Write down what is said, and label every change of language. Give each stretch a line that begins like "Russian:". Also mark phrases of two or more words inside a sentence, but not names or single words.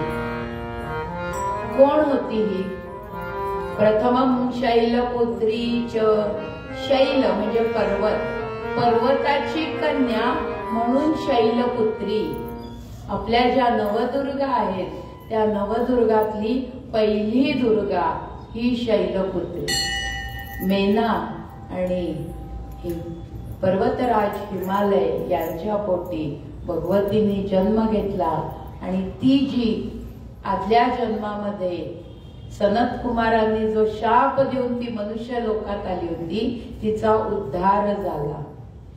Marathi: कोण होती ही?
Sanskrit: प्रथमं शैलपुत्री च.
Marathi: शैल म्हणजे पर्वत, पर्वताची कन्या म्हणून शैलपुत्री. आपल्या ज्या नवदुर्गा आहेत त्या नवदुर्गातली पहिली दुर्गा ही शैलपुत्री. मेना आणि पर्वतराज हिमालय यांच्या पोटी भगवतीने जन्म घेतला आणि ती जी आदल्या जन्मामध्ये सनत कुमारांनी जो शाप देऊन ती मनुष्य लोकात आली होती तिचा उद्धार झाला.